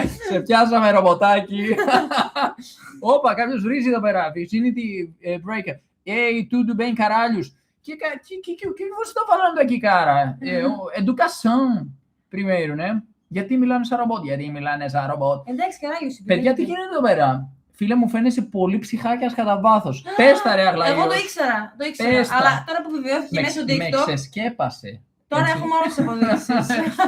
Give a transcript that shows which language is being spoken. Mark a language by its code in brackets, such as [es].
[el] Σε πιάσαμε ρομποτάκι. Όπα, κάποιος βρίζει εδώ πέρα. [pt] Virginity breaker. Ei, tudo bem, caralhos? Que você está falando aqui, cara? Educação, primeiro, né? [el] Γιατί μιλάνε σαν ρομπότ, γιατί μιλάνε σαν ρομπότ. Εντάξει, καράγιος. Παιδιά, τι γίνεται εδώ πέρα. Φίλε μου, φαίνεσαι πολύ ψυχάκιας κατά βάθος. Πες τα ρε αγλαγιός. Εγώ το ήξερα. Αλλά τώρα που βεβαιώθηκε μέσα στο TikTok. Με ξεσκέπασε. Τώρα έχουμε όλες τις αποδείξεις.